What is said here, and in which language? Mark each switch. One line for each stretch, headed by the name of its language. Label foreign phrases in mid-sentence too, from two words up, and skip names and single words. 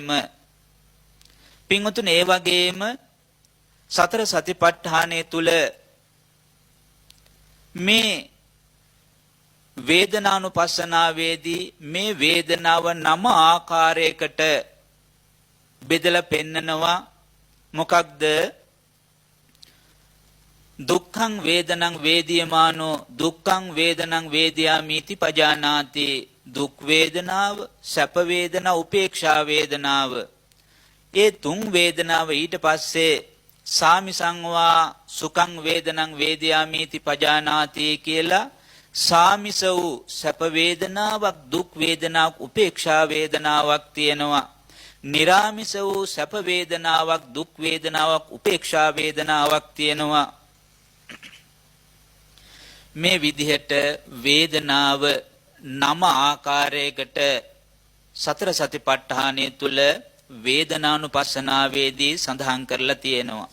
Sinhala: පින්වතුනි, ඒ වගේම සතර සතිපට්ඨානයේ තුල මේ වේදනානුපස්සනාවේදී මේ වේදනාව 9 ආකාරයකට බෙදලා පෙන්නනවා. මොකක්ද?
Pali: දුක්ඛං වේදනං වේදියමානෝ දුක්ඛං වේදනං වේදියාමිති පජානාති.
Sinhala: දුක් වේදනාව, සැප වේදනා, උපේක්ෂා වේදනාව. ඒ තුන් වේදනාව ඊට පස්සේ
Pali: සාමිසංවා සුඛං වේදනං වේදියාමිති පජානාති
Sinhala: කියලා සාමිස වූ සැප වේදනාවක්, දුක් වේදනාවක්, උපේක්ෂා වේදනාවක් තියෙනවා. නිරාමිස වූ සැප වේදනාවක්, දුක් වේදනාවක්, උපේක්ෂා වේදනාවක් තියෙනවා. මේ විදිහට වේදනාව 9 ආකාරයකට සතර සතිපට්ඨානයේ තුල වේදනානුපස්සනාවේදී සඳහන් කරලා තියෙනවා.